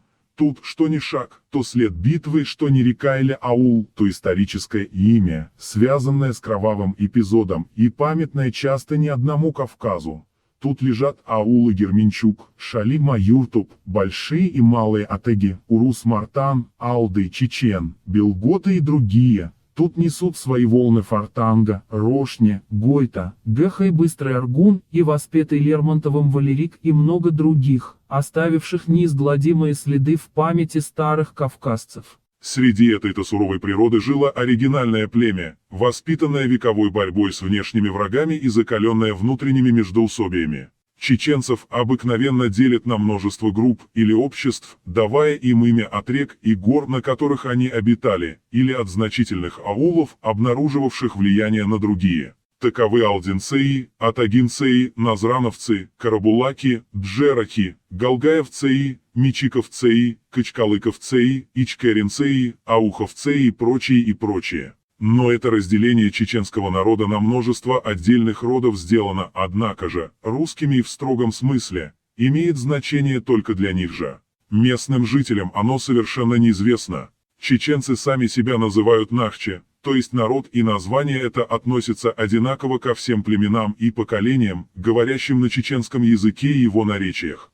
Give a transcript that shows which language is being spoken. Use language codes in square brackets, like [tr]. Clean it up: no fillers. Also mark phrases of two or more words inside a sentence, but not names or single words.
[ru] Тут, что ни шаг, то след битвы, что ни река или аул, то историческое имя, связанное с кровавым эпизодом и памятное часто не одному Кавказу. Тут лежат аулы Герменчук, Шали-Маюртуп, Большие и Малые Атеги, Урус-Мартан, Алды, Чечен, Белготы и другие. Тут несут свои волны Фортанга, Рошне, Гойта, Геха и Быстрый Аргун, и воспетый Лермонтовым Валерик и много других, оставивших неизгладимые следы в памяти старых кавказцев. Среди этой-то суровой природы жило оригинальное племя, воспитанное вековой борьбой с внешними врагами и закаленное внутренними междоусобиями. Чеченцев обыкновенно делят на множество групп или обществ, давая им имя от рек и гор, на которых они обитали, или от значительных аулов, обнаруживавших влияние на другие. Таковы алдинцеи, атагинцеи, назрановцы, карабулаки, джерахи, галгаевцеи, мичиковцеи, качкалыковцеи, ичкеринцеи, ауховцеи и прочие. Но это разделение чеченского народа на множество отдельных родов сделано, однако же, русскими в строгом смысле, имеет значение только для них же. Местным жителям оно совершенно неизвестно. Чеченцы сами себя называют нахче, то есть народ, и название это относится одинаково ко всем племенам и поколениям, говорящим на чеченском языке и его наречиях.